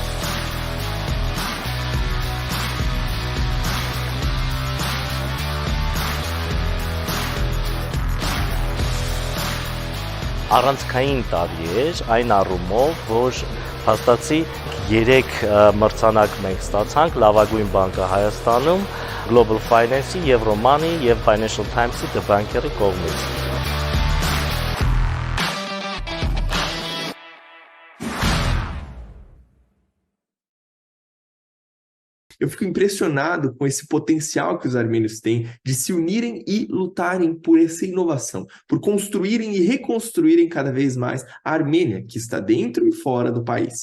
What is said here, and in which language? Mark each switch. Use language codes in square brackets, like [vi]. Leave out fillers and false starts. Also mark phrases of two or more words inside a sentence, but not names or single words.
[hy] Առանցքային տարի էր այն առումով, որ հաստատի 3 մրցանակ մենք ստացանք լավագույն բանկը Հայաստանում, Global Finance-ի, Euromoney եւ Financial Times-ի դեպքերի կողմից։ [pt] Eu fico impressionado com esse potencial que os armênios têm de se unirem e lutarem por essa inovação, por construírem e reconstruírem cada vez mais a Armênia, que está dentro e fora do país.